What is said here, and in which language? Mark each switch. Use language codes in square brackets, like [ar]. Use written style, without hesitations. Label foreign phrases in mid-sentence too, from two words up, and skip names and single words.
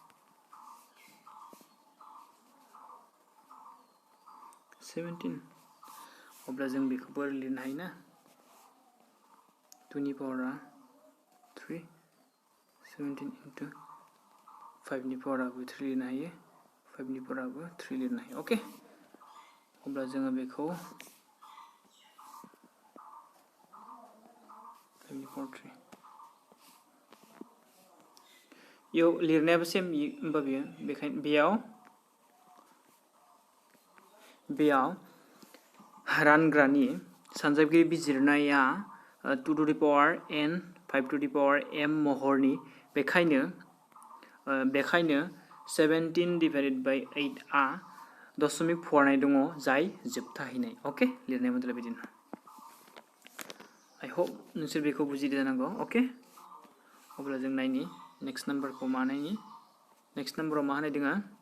[brx] 17 अब्ला जों बेखौबो लिरनो हायो ना 2 नि पावारा 3 17 into 5 नि पावाराबो 3 लिरनो हायो 5 नि पावाराबो 3 लिरनो हायो ओके अब्ला जोङो बेखौ 5 नि पावार 3 यो लिरनायाबो सेम होमबा बेखायनो बेयाव रानग्रानि सानजाबगिरि बिजिरनाया [en] 2 to the power n 5 to the power m [brx] महरनि बेखायनो [en] 17 divided by 8 [brx] आ दशमिक फरायनाय दङ जाय जोबथाहैनाय ओके लिरनाय मडेला बिदिनो [en] I hope [brx] नोंसोर बेखौ बुजिदों जानांगौ ओके अब्ला जों नायनि [en] next number [brx] मा नायनि [en] next number [brx] मा होनाय दोङो